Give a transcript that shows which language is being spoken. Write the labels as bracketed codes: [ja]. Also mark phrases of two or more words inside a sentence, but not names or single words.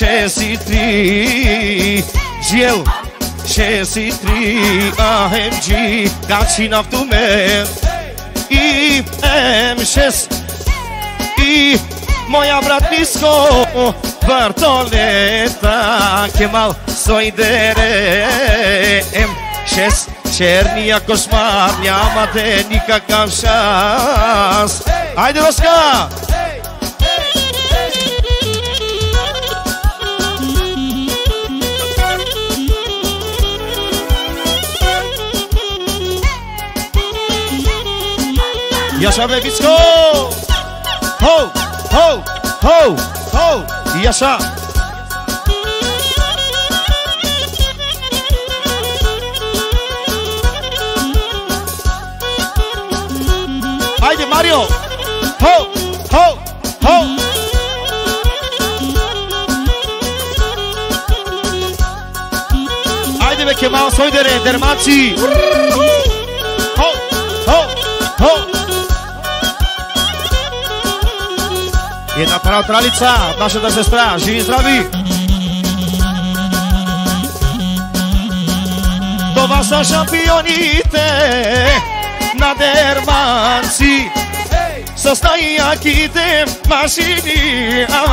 [bg] 63 GL 63 AMG качи на автомен и M6 и моя брат Биско Бартолета Кемал Сойдере M6 черния кошмар, нямате никакъв шанс. Айде, Роска! Яша, бе, Биско! Хоу, хоу, хоу, хоу! Яша! Айде, Марио! Хоу, хоу, хоу! Айде, бе, Кемал Сойдере, дерманци! Хоу, хоу! Една пара от Ралица, от нашата сестра. Живи и здрави! Това са шампионите на дерманци с най-яките машини.